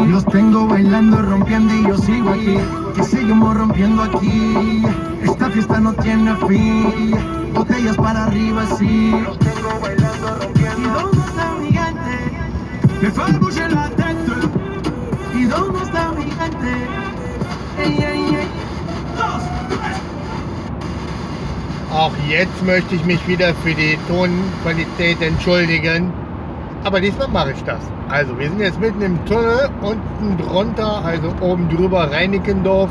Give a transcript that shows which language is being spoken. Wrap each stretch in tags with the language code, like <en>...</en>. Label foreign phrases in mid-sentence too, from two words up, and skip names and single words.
<es>Los tengo bailando, rompiendo y yo sigo aquí. Que seguimos rompiendo aquí. Esta fiesta no tiene fin. Botellas para arriba, sí. Los tengo bailando, rompiendo. ¿Y dónde está mi gente? Me fue</es> <fr>bouger la tête.</fr> <es>¿Y dónde está mi gente? Ey, ey, ey. 2, 3.</es> <de>Auch jetzt möchte ich mich wieder für die Tonqualität entschuldigen. Aber diesmal mache ich das. Also wir sind jetzt mitten im Tunnel, unten drunter, also oben drüber Reinickendorf.</de>